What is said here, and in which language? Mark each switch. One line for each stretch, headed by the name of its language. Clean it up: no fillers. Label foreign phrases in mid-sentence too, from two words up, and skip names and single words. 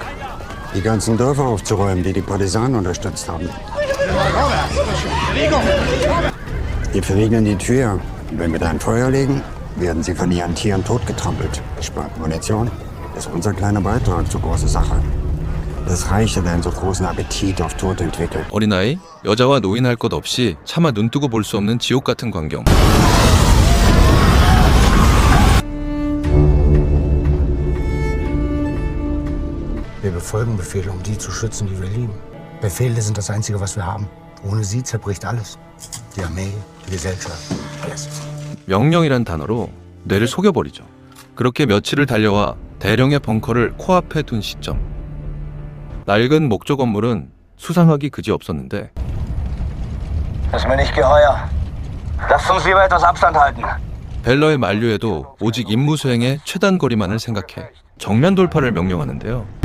German: Die ganzen Dörfer aufzuräumen, die die Partisanen unterstützt haben. Die verriegeln die Tür. Wenn wir da ein Feuer legen, werden sie von ihren Tieren totgetrampelt. Spart Munition. Das ist unser kleiner Beitrag zur großen Sache. Das Reich hat einen so großen Appetit auf Tod entwickelt.
Korean: 어린아이, 여자와 노인 할 것 없이 차마 눈뜨고 볼 수 없는 지옥 같은 광경.
German: Wir befolgen Befehle, um die zu schützen, die wir lieben. Befehle sind das Einzige, was wir haben. Ohne sie zerbricht alles. Die Armee, die Gesellschaft, alles.
Korean: 명령이란 단어로 뇌를 속여버리죠. 그렇게 며칠을 달려와 대령의 벙커를 코앞에 둔 시점. 낡은 목조 건물은 수상하기 그지없었는데
German: Das ist mir nicht geheuer. Lasst uns lieber etwas Abstand halten.
Korean: 벨러의 만류에도 오직 임무 수행의 최단 거리만을 생각해 정면 돌파를 명령하는데요.